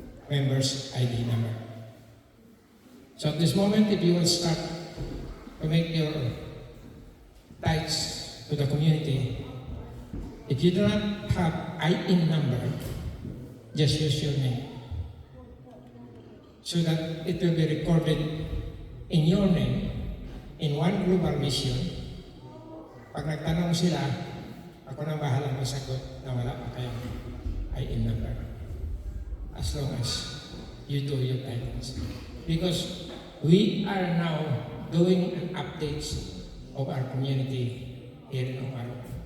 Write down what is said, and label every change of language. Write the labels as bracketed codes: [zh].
[en] member's ID number. So at this moment, if you will start to make your tithes to the community, if you do not have IN number, just use your name so that it will be recorded in your name in one global mission. [tl] Pag nagtanong sila, ako nang bahala masagot na wala pa kayong IN number. [en] As long as you do your tithes. Because we are now doing updates of our community here in OAMARU.